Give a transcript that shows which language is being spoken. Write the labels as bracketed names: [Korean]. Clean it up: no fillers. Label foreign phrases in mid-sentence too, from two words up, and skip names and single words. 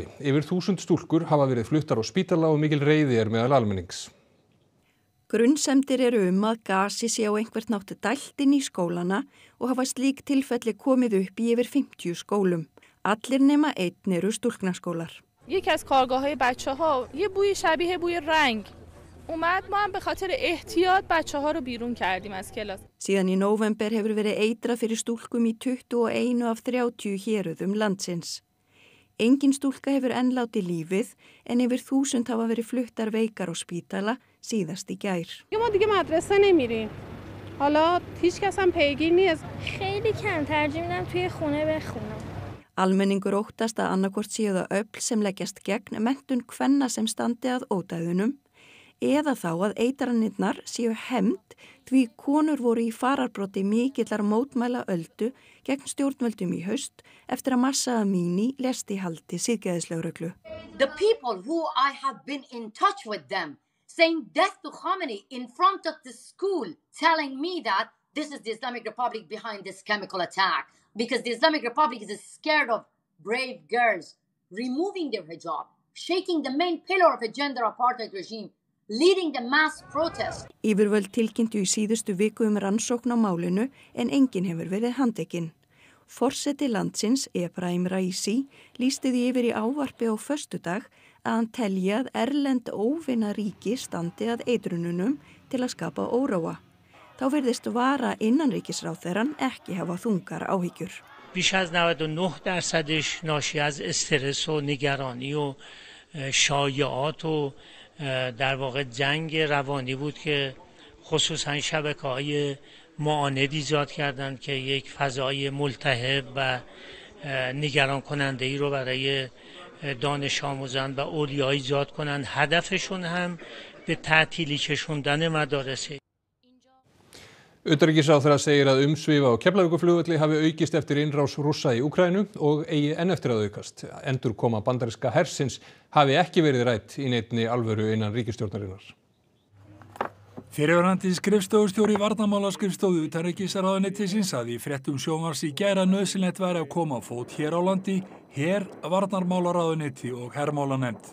[Icelandic] Yfir 1000 stúlkur hafa verið fluttar á spítala og mikil reiði meðal almennings. Grunnsemdir eru að gasi sé á einhvern nátt dælt inn í skólana og hafa slík tilfelli komið upp í yfir 50 skólum. Allir nema einn eru stúlknaskólar. [Persian] یکی از کارگاه‌های بچه‌ها یه بوی شبیه بوی رنگ اومد ما هم به خاطر احتیاط بچه‌ها رو بیرون کردیم از کلاس. [Icelandic] Síðan í nóvember hefur verið eitrað fyrir stúlkum í 21 af 30 héröðum landsins. Engin stúlka hefur enn látið lífið en yfir 1000 hafa verið fluttar veikar á spítala síðast í gær. [Persian] ما دیگه مدرسه نمیریم. حالا هیچ کس هم پیگیر نیست. خیلی کم ترجیح میدم توی خونه بخونم. [Icelandic] Almenningur óttast að annarkvort séu það öfl sem leggjast gegn menntun kvenna sem standi að ódæðunum eða þá að eitranirnar séu hefnd því konur voru í fararbroddi mikillar mótmæla öldu gegn stjórnvöldum í haust eftir að Mahsa Amini lést í haldi siðgæðislögreglu. [English] The people who I have been in touch with them saying death to Khamenei in front of the school telling me that this is the Islamic Republic behind this chemical attack. Because the Islamic Republic is scared of brave girls removing their hijab, shaking the main pillar of a gender apartheid regime, leading the mass protest. [Icelandic] Yfirvöld tilkynntu í síðustu viku rannsókn á málinu en enginn hefur verið handtekinn. Forseti landsins, Ebrahim Raisi, lýsti því yfir í ávarpi á föstudag að hann telji að erlend óvinna ríki standi að eitrununum til að skapa óróa. Þá virðist vara innanríkisráðherrann ekki hafa þungar áhyggjur. [Persian] بیش از 99% ناشی از استرس و نگرانی و شایعات و در واقع جنگ روانی بود که خصوصا شبکه‌های معاند ایجاد کردند که یک فضای ملتهب و نگران کننده ای رو برای دانش آموزان و اولیا ایجاد کنند. هدفشون هم به تعطیلی کشوندن مدارسه. [Icelandic] Utanríkisráðherra segir að umsvif á Keflavíkurflugvelli hafi aukist eftir innrás Rússa í Úkraínu og eigi enn eftir að aukast. Endurkoma bandaríska hersins hafi ekki verið rædd í neinni alvöru innan ríkisstjórnarinnar. Fyrrverandi skrifstofustjóri varnarmálaskrifstofu utanríkisráðuneytisins sagði í fréttum sjónvarps í gær að nauðsynlegt væri að koma á fót hér á landi, varnarmálaráðuneyti og hermálanefnd.